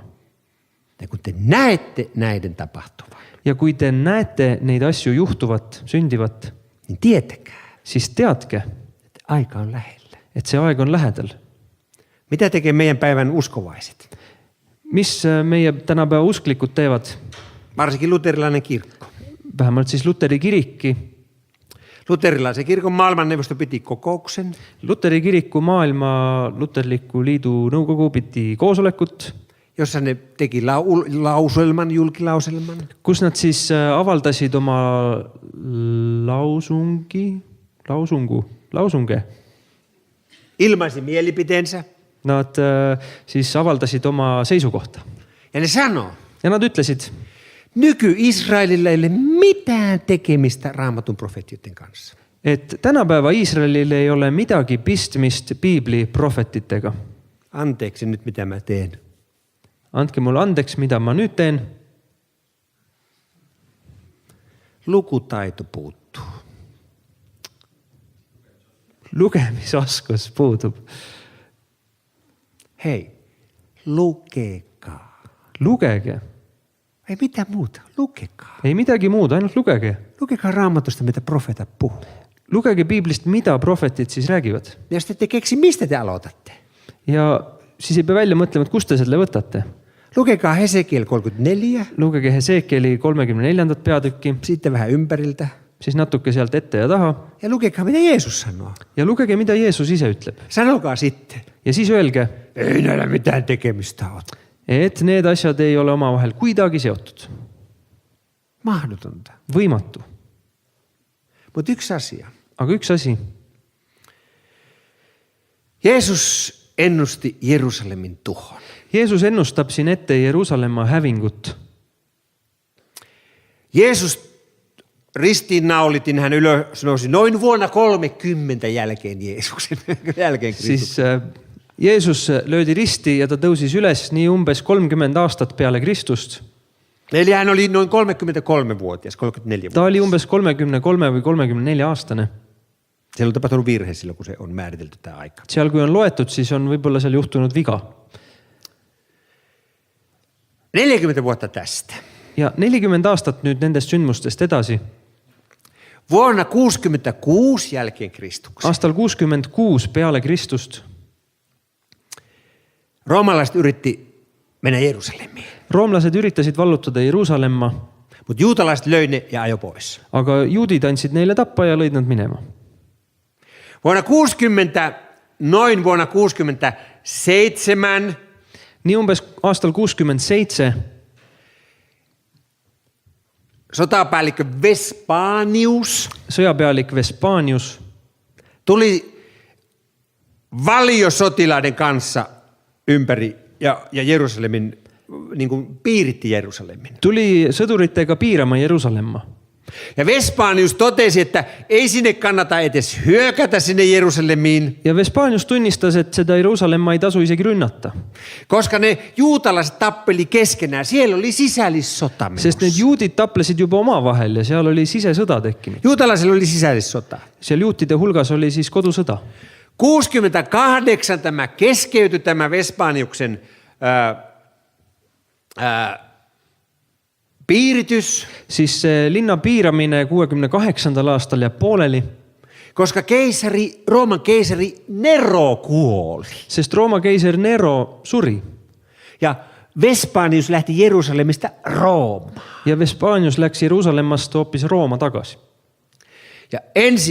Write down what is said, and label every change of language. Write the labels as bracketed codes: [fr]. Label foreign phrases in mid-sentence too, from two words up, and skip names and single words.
[fi] Ja kun te näette näiden tapahtuvan, [et] Ja kui te näete neid asju juhtuvat, sündivat, [fi] niin tietäkää, [et] siis teadke, [fi] että aika on lähellä. [et] et see aeg on lähedal. [fi] Mitä tekee meidän päivän uskovaiset? [et] Mis meie tänapäeva usklikud teevad? [fi] Varsinkin luterilainen kirkko. [et] Vähemalt siis Luteri kirikki. [fi] Luterilaisen kirkon maailmanneuvosto piti kokouksen. [et] Luteri kiriku maailma luterliku liidu nõukogu piti koosolekut, [fi] Jossa ne teki lauselman, julkilauselman. [et] kus nad siis avaldasid oma lausunge. [fi] Ilmaisi mielipiteensä. [et] Nad siis avaldasid oma seisukohta. [fi] Ja ne sanoo, [et] Ja nad ütlesid, [fi] nyky-Israelilla ei ole mitään tekemistä Raamatun profeetioiden kanssa. [et] et tänapäeva Iisraelil ei ole midagi pistmist piibli prohvetitega. [fi] Anteeksi nyt, mitä mä teen. [et] Andke mulle andeks, mida ma nüüd teen. [fi] Lukutaito puuttuu. [et] Lugemisoskus puudub. [fi] Hei, lukekaa. [et] Lugege. [fi] Ei mitään muuta, lukekaa. [et] Ei midagi muud, ainult lugege. [fi] Lukekaa Raamatusta, mitä profeetat puhuu. [et] Lugege piiblist, mida prohvetid siis räägivad. [fi] Ja jos te ette keksi, mistä te aloitatte? [et] Ja siis ei pea välja mõtlema, et kust te selle võtate. [fi] Lukekaa Hesekiel 34, [et] Lugege Hesekieli 34. peatükki, [fi] sitten vähän ympäriltä. [et] siis natuke sealt ette ja taha [fi] ja lukekaa, mitä Jeesus sanoo. [et] ja lugege, mida Jeesus ise ütleb. [fi] Sanokaa sitten. [et] Ja siis öelge, [fi] Ei näillä mitään tekemistä ole. [et] et need asjad ei ole omavahel kuidagi seotud. [fi] Mahdotonta. [et] Võimatu. [fi] Mutta yksi asia. [et] Aga üks asi. [fi] Jeesus ennusti Jerusalemin tuhon. [et] Jeesus ennustab siin ette Jeruusalemma hävingut. [fi] Jeesus ristiinnaulitin, hän ylös nousi noin vuonna 30 jälkeen Jeesuksen, jälkeen Kristuksen. [et] Siis Jeesus löödi risti ja ta tõusis üles nii umbes 30 aastat peale Kristust. [fi] Eli hän oli noin 33-vuotias, 34-vuotias. [et] Ta oli umbes 33 või 34-aastane. [fi] Siellä on tapahtunut virhe silloin, kun se on määritelty tämä aika. [et] Seal kui on loetud, siis on võib-olla seal juhtunud viga. [fi] 40 vuotta tästä. [et] Ja 40 aastat nüüd nendest sündmustest edasi. [fi] Vuonna 66 jälkeen Kristuksen. [et] Aastal 66 peale Kristust. [fi] Roomalaiset yritti mennä Jerusalemiin. [et] Roomlased üritasid vallutada Jeruusalemma, [fi] Mutta juutalaiset löi ne ja ajo pois. [et] aga juudid andsid neile tappa ja lõid nad minema. [fi] Vuonna 67 [et] Nii umbes aastal 67 [fi] sotapäällikkö Vespanius [et] sõjapealik Vespanius [fi] tuli valiosotilaiden kanssa ympäri ja Jerusalemin, niin kuin piiritti Jerusalemin. [et] tuli sõduritega piirama Jeruusalemma. [fi] Ja Vespanius totesi, että ei sinne kannata edes hyökätä sinne Jerusalemiin, [et] Ja Vespanius tunnistas, et seda Jeruusalemma ei tasu isegi rünnata, [fi] koska ne juutalaiset tappeli keskenään. Siellä oli sisällissota [et] sest need [fi] menossa. [et] juudid taplesid juba omavahel ja seal oli sisesõda tekkinud. [fi] Juutalaisilla oli sisällissota. [et] Seal juutide hulgas oli siis kodusõda. [fi] 68 tämä keskeytyi tämä Vespaniuksen piiritys, [et] Siis see linna piiramine 68. aastal jääb pooleli, [fi] koska Rooman keisari Nero kuoli. [et] sest Rooma keiser Nero suri [fi] Ja Vespanius lähti Jerusalemista Roomaan. [et] ja Vespanius läks Jeruusalemmast hoopis Rooma tagasi. [fi] Ja 1.